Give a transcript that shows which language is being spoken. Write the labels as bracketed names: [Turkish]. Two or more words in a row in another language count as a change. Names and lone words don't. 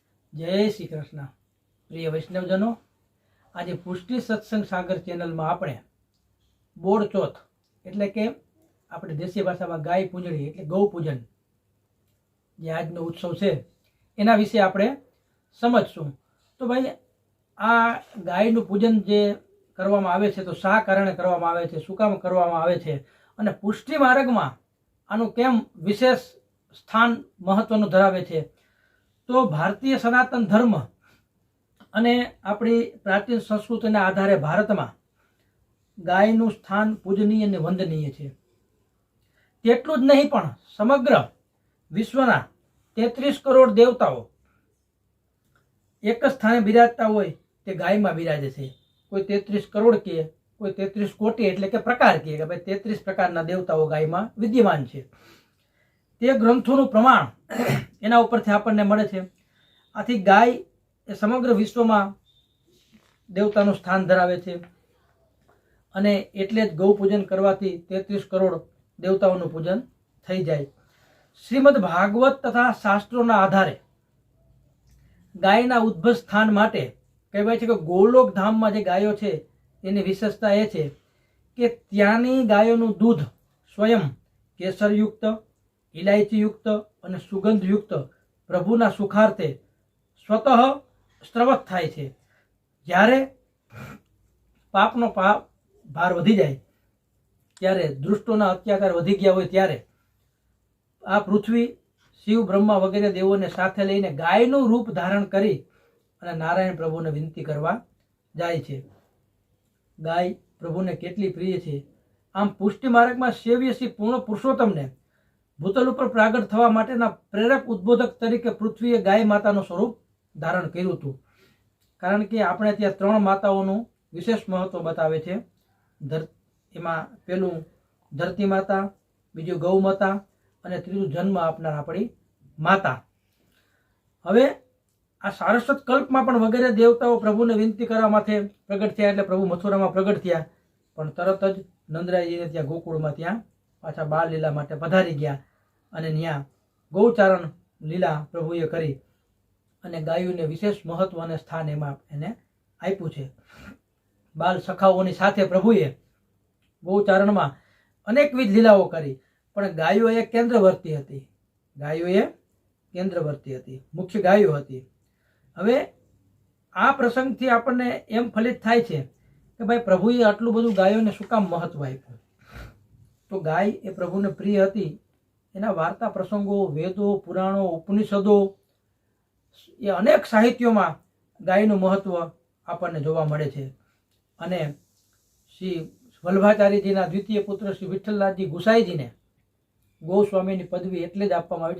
[Hindi] जय श्री कृष्ण। प्रिय वैष्णवजनों, आज पुष्टि सत्संग सागर चेनल में [Gujarati] આપણે બોડ ચોથ એટલે કે આપણે દેશી ભાષામાં ગાય પૂજણી એટલે ગૌ પૂજન જે આજનો ઉત્સવ છે એના વિશે આપણે સમજશું। તો ભાઈ, આ ગાયનું પૂજન જે કરવામાં આવે છે તો શા કારણે કરવામાં આવે છે, શું કામ કરવામાં આવે છે અને પુષ્ટિ માર્ગમાં આનું કેમ વિશેષ સ્થાન મહત્વનું ધરાવે છે। તો ભારતીય સનાતન ધર્મ અને આપણી પ્રાચીન સંસ્કૃતિના આધારે ભારત મેં ગાયનું સ્થાન પૂજનીય ને વંદનીય હૈ। તેટલું જ નહીં પણ સમગ્ર વિશ્વના 33 કરોડ દેવતાઓ એક સ્થાને બિરાજતા હોય તે ગાય મેં બિરાજે છે। કોઈ 33 કરોડ કહે, કોઈ 33 કોટી એટલે કે પ્રકાર કહે કિ ભાઈ 33 પ્રકારના દેવતાઓ ગાય મેં વિદ્યમાન હૈ। તે ગ્રંથો પ્રમાણ એના ઉપરથી આપણને મળે છે। આથી ગાય એ સમગ્ર વિશ્વ મેં દેવતાનું સ્થાન ધરાવે છે અને એટલે જ ગૌ પૂજન કરવાથી 33 કરોડ દેવતાઓનું પૂજન થઈ જાય। શ્રીમદ ભાગવત તથા શાસ્ત્રોના આધારે ગાયના ઉદ્ભવ સ્થાન માટે કહેવાય છે કે ગોલોક ધામ મેં જે ગાયો છે એની વિશેષતા એ છે કે ત્યાંની ગાયોનું દૂધ સ્વયં કેસરયુક્ત, ઇલાયચીયુક્ત ઔર સુગંધયુક્ત પ્રભુના સુખાર્થે સ્વતઃ સ્ત્રવત થાય છે। જ્યારે પાપનો ભાર વધી જાય ત્યારે, દુષ્ટોના અત્યાચાર વધી ગયા હોય ત્યારે આ પૃથ્વી શિવ બ્રહ્મા વગૈરહ દેવોને સાથે લઈને ગાયનું રૂપ ધારણ કરી અને નારાયણ પ્રભુને વિનતી કરવા જાય છે। ગાય પ્રભુને કેટલી પ્રિય છે। આમ પુષ્ટિ માર્ગમાં સેવ્ય શ્રી પૂર્ણ પુરુષોત્તમને ભૂતલ પર પ્રાગટ થવા માટેના પ્રેરક ઉદ્બોધક તરીકે પૃથ્વીએ ગાય માતાનું સ્વરૂપ ધારણ કર્યું હતું। કારણ કે આપણે ત્યાં 3 માતાઓનું વિશેષ મહત્વ બતાવે છે। એમાં પેલું ધરતી માતા, બીજું ગૌ માતા અને ત્રીજું જન્મ આપનાર આપણી માતા। હવે આ સારસ્વત કલ્પમાં પણ વગેરે દેવતાઓ પ્રભુને વિનતી કરવા માટે પ્રગટ થયા એટલે પ્રભુ મથુરામાં પ્રગટ થયા, પણ તરત જ નંદરાયજીને ત્યાં ગોકુળમાં ત્યાં પાછા બાલ લીલા માટે પધારી ગયા અને ન્યા ગૌચારણ લીલા પ્રભુએ કરી અને ગાયોને વિશેષ મહત્વ અને સ્થાન એમાં એને આપ્યું છે। બાલ સખાઓની સાથે પ્રભુએ ગૌચારણમાં અનેકવિધ લીલાઓ કરી, પણ ગાયો એ કેંદ્રવર્તી હતી। ગાયો એ કેંદ્રવર્તી હતી, મુખ્ય ગાયો હતી। હવે આ પ્રસંગથી આપણને એમ ફલિત થાય છે કે ભાઈ પ્રભુએ आटલું બધું ગાયોને શું કામ મહત્વ આપ્યું। તો ગાય એ પ્રભુને પ્રિય હતી। એના વાર્તા પ્રસંગો, વેદો, પુરાણો, ઉપનિષદો એ અનેક સાહિત્યો મેં ગાયનું મહત્વ આપણને જોવા મળે છે। અને શ્રી વલ્લભાચાર્યજીના દ્વિતીય પુત્ર શ્રી વિઠ્ઠલનાથજી ગુસાઈજીને ગોસ્વામીની પદવી એટલે જ આપવામાં આવી છે।